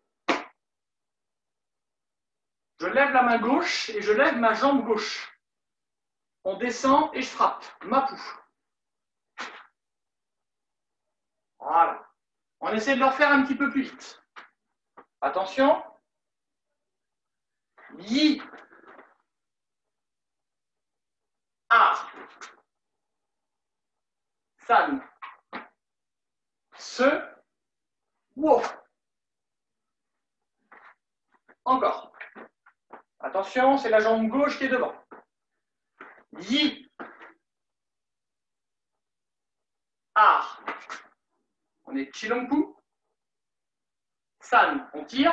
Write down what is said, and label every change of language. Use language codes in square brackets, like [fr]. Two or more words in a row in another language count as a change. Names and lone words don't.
[fr] Je lève la main gauche et je lève ma jambe gauche. On descend et je frappe. Mapou. Voilà. On essaie de le refaire un petit peu plus vite. Attention. [zh] Yi. A. 三四. Wo. [fr] Encore. Attention, c'est la jambe gauche qui est devant. [zh] 一二. [fr] On est Chilongpu. San, on tire.